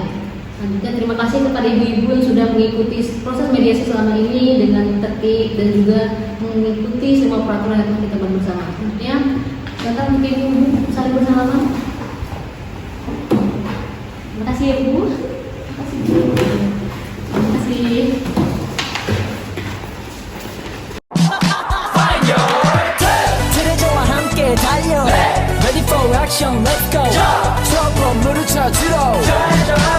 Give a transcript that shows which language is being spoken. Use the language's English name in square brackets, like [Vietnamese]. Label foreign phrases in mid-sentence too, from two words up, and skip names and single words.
[Indonesian] Selanjutnya terima kasih kepada ibu-ibu yang sudah mengikuti proses mediasi selama ini dengan tertib dan juga mengikuti semua peraturan yang telah kita buat bersama. Selanjutnya, datang mungkin ibu saling bersalaman. Makasih ya Bu. Makasih Bu. Makasih. [Korean] 트레저와 함께 달려 [English] Ready for action, let's go [Korean] 트러블 물을 찾으러